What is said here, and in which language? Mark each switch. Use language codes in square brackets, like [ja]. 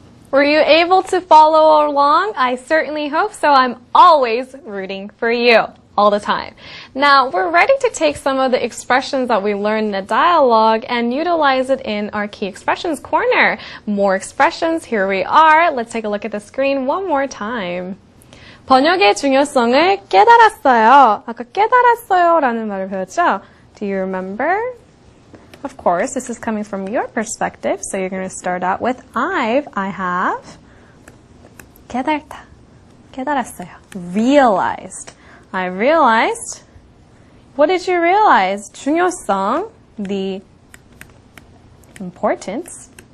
[en] Were you able to follow along? I certainly hope so. I'm always rooting for you. All the time. Now, we're ready to take some of the expressions that we learned in the dialogue and utilize it in our Key Expressions Corner. More expressions, here we are. Let's take a look at the screen one more time. [ko] 번역의 중요성을 깨달았어요. 아까 깨달았어요 라는 말을 배웠죠? [en] Do you remember? Of course, this is coming from your perspective, so you're going to start out with I have. [ko] 깨달다, 깨달았어요. [en] Realized. I realized. What did you realize? [ko] 중요성, [en] the importance.